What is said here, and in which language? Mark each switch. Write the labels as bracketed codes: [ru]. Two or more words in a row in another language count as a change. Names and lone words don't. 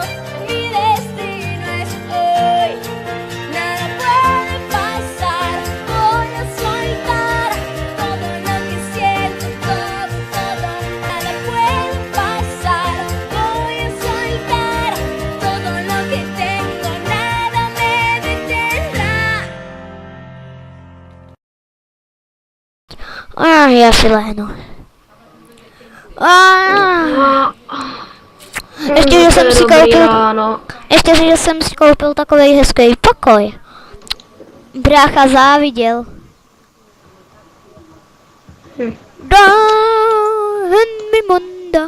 [es] Mi destino es hoy, nada puede pasar. Voy a soltar todo lo que siento, todo. Nada puede pasar. Voy a soltar todo lo que tengo, nada me detendrá. [cs] Já si lehnu. Ještě, že jsem si koupil, že jsem si koupil takový hezký pokoj. Brácha záviděl. [es] Mi monda.